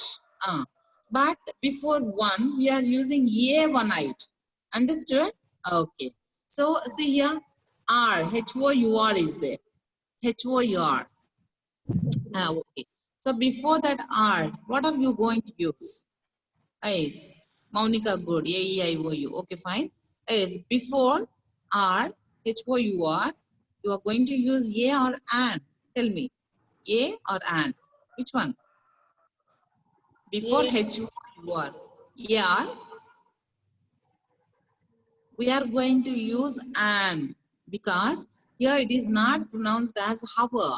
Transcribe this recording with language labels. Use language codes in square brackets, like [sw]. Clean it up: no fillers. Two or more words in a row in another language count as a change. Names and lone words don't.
[en] But before one, we are using a one-eyed. Understood? Okay. So see here, R, H-O-U-R is there. H-O-U-R. Okay. So before that R, what are you going to use? Yes. Maunika, good. A-E-I-O-U. Okay, fine. Yes. Before R, H-O-U-R, you are going to use A or an. Tell me. A or an? Which one? Before H-O-U-R. A-R, we are going to use an because here it is not pronounced as hover.